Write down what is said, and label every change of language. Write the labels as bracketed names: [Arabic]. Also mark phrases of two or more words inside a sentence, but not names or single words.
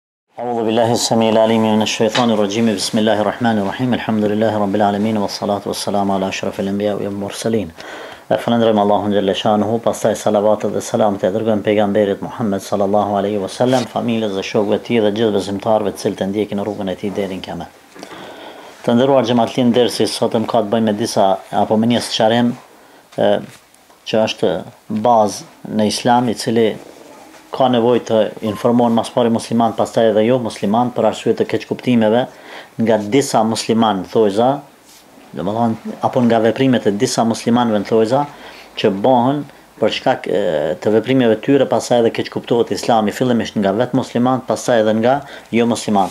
[Arabic] أعوذ بالله السميع العليم من الشيطان الرجيم بسم الله الرحمن الرحيم الحمد لله رب العالمين والصلاة والسلام على أشرف الأنبياء والمرسلين. [Albanian] Falënderojmë Allahun [Arabic] جل شأنه, [Albanian] pastaj salavatet dhe selamet e dërgojmë pejgamberit Muhammed [Arabic] صلى الله عليه وسلم, [Albanian] familjes dhe shokëve të tij dhe gjithë besimtarëve të cilët e ndjekin rrugën e tij deri në kiamet. Të nderuar xhamatlin, dersi sot më ka të bëjë me disa apo me një sqarim që është bazë në Islam, i cili ka nevojë të informon mas pari musliman, pastaj edhe jo musliman, për arsye të keqkuptimeve nga disa musliman thojza, domethënë apo nga veprimet e disa muslimanëve në thojza që bëhen për shkak të veprimeve të tyre, pastaj edhe keqkuptohet Islami fillimisht nga vetë muslimanët, pastaj edhe nga jo muslimanët.